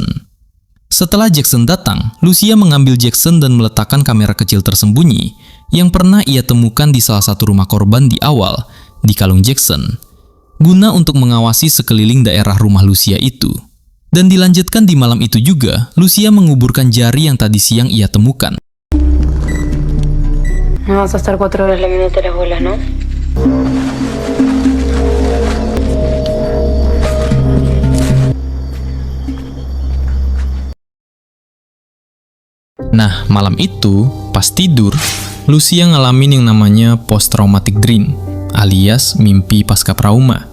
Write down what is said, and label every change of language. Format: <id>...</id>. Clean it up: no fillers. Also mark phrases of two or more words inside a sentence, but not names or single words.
<id>Setelah Jackson datang, Lucia mengambil Jackson dan meletakkan kamera kecil tersembunyi yang pernah ia temukan di salah satu rumah korban di awal di kalung Jackson, guna untuk mengawasi sekeliling daerah rumah Lucia itu. Dan dilanjutkan di malam itu juga, Lucia menguburkan jari yang tadi siang ia temukan.</id> <es>No vas a estar 4 horas lamiéndote las bolas, ¿no?</es> <id>Nah, malam itu, pas tidur, Lucia ngalamin yang namanya</id> <en>post-traumatic dream,</en> <id>alias mimpi pasca trauma.</id>